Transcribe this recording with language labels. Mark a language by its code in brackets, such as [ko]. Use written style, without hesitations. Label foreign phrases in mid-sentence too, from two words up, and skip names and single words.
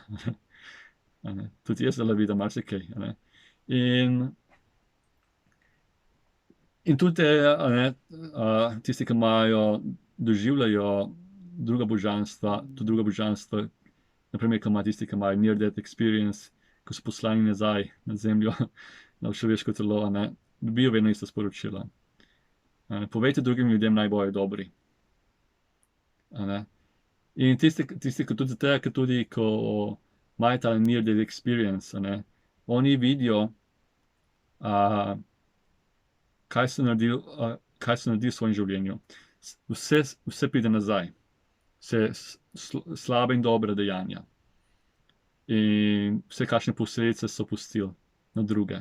[sl] Tudi jaz zdaj vidim marsikaj. In tudi tisti, ki doživljajo druga božanstva, tudi druga božanstva, na primer, tisti, ki imajo [en] near-death experience, [sl] ko so poslani nazaj na zemljo, na človeško telo, dobijo vedno isto sporočilo. Povejte drugim ljudem, naj bojo dobri. In tisti, ki tudi zato, ker tudi, ko imajo ta [en] near death experience, [sl] oni vidijo, kaj so naredili v svojem življenju. Vse pride nazaj. Vse slabe in dobre dejanja. In vse, kakšne posledice so pustili na druge.